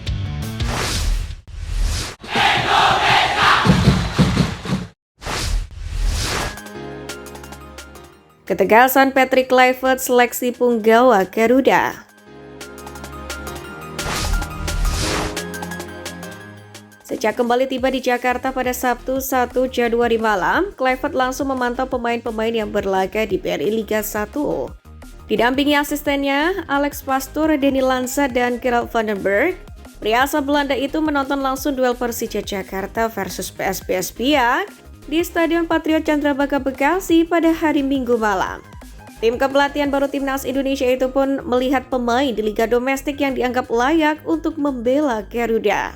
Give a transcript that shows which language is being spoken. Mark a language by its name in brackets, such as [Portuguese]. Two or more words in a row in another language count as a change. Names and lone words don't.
[Indonesian] Ketegasan Patrick Kluivert seleksi punggawa Garuda. Sejak kembali tiba di Jakarta pada Sabtu 1 Januari malam, Kluivert langsung memantau pemain-pemain yang berlaga di BRI Liga 1. Didampingi asistennya, Alex Pastoor, Denny Lansat, dan Gerald van den Berg, pria asal Belanda itu menonton langsung duel Persija Jakarta versus PSBS Biak di Stadion Patriot Candrabaga Bekasi pada hari Minggu malam. Tim kepelatihan baru timnas Indonesia itu pun melihat pemain di liga domestik yang dianggap layak untuk membela Garuda.